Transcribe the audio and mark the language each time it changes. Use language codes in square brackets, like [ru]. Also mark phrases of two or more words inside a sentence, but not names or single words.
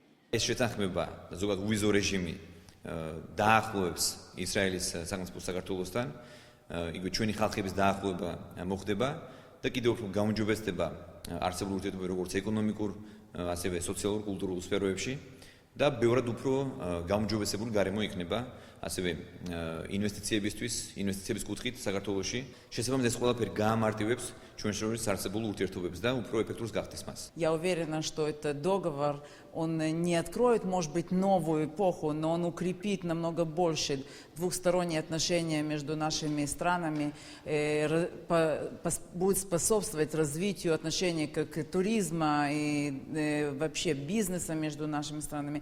[ka] ეს შეთანხმება ზოგადად უვიზო რეჟიმი დაახლოებს ისრაელის სახელმწიფოს საქართველოსთან, იგივე ჩვენი ხალხების დაახლოება მოხდება და კიდევ უფრო გაუმჯობესდება არსებული ურთიერთობები როგორც ეკონომიკურ, ასევე სოციალურ, კულტურულ სფეროებში და ბევრად უფრო გაუმჯობესებული გარემო იქნება ასევე ინვესტიციების კუთხით საქართველოში. შესაბამისად ეს ყველაფერი გაამარტივებს ჩვენ შორის არსებულ ურთიერთობებს და უფრო ეფექტურს გახდის მას. [ru] Я уверена, что этот договор, он не откроет, может быть, новую эпоху, но он укрепит намного больше двухсторонние отношения между нашими странами, будет способствовать развитию отношений как туризма и вообще бизнеса между нашими странами.